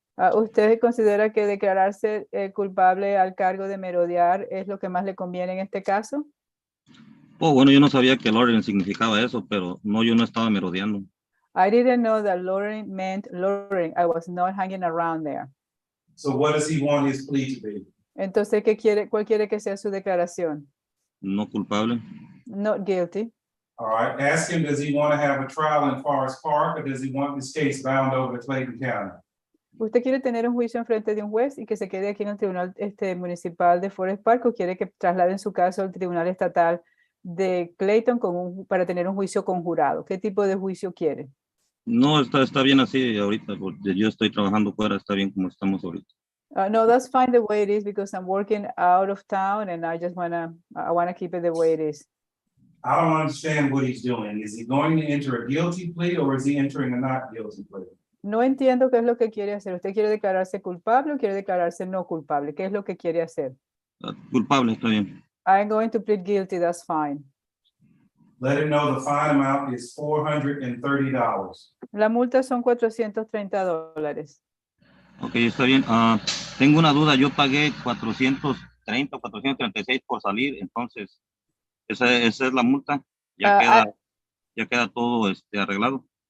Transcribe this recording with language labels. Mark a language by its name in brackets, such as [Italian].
[Spanish] ¿Usted considera que declararse culpable al cargo de merodear es lo que más le conviene en este caso? Oh, bueno, yo no sabía que loitering significaba eso, pero no, yo no estaba merodeando. [English] I didn't know that loitering meant loitering. I was not hanging around there. So what does he want his plea to be? [Spanish] Entonces, ¿cuál quiere que sea su declaración? No culpable. [English] Not guilty. All right, ask him, does he want to have a trial in Forest Park, or does he want this case bound over to Clayton County? [Spanish] ¿Usted quiere tener un juicio en frente de un juez y que se quede aquí en el Tribunal Municipal de Forest Park o quiere que trasladen su caso al Tribunal Estatal de Clayton para tener un juicio conjurado? ¿Qué tipo de juicio quiere? No, está bien así ahorita, porque yo estoy trabajando fuera, está bien como estamos ahorita. [English] No, that's fine the way it is because I'm working out of town and I just wanna keep it the way it is. I don't understand what he's doing. Is he going to enter a guilty plea or is he entering a not guilty plea? [Spanish] No entiendo qué es lo que quiere hacer. ¿Usted quiere declararse culpable o quiere declararse no culpable? ¿Qué es lo que quiere hacer? Culpable, está bien. [English] I'm going to plead guilty, that's fine. Let him know the fine amount is $430. [Spanish] La multa son $430. Ok, está bien. Tengo una duda, yo pagué 30 o 436 por salir, entonces esa es la multa, Uh, ya queda todo arreglado.